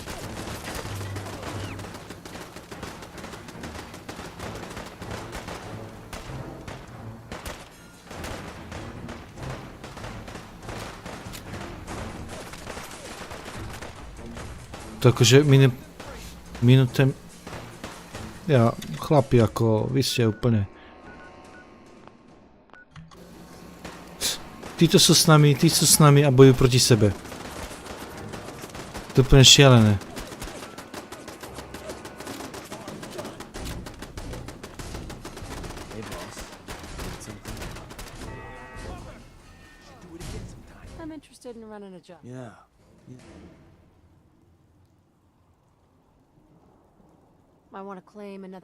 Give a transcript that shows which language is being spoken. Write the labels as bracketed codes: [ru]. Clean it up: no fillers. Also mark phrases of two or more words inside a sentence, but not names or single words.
[sk] To akože minúte... Ja, chlapi, ako, vy ste úplne... Títo sú s nami a bojujú proti sebe. To je úplne šialené. [en] I'm interested in running a job. Yeah. I want to claim another.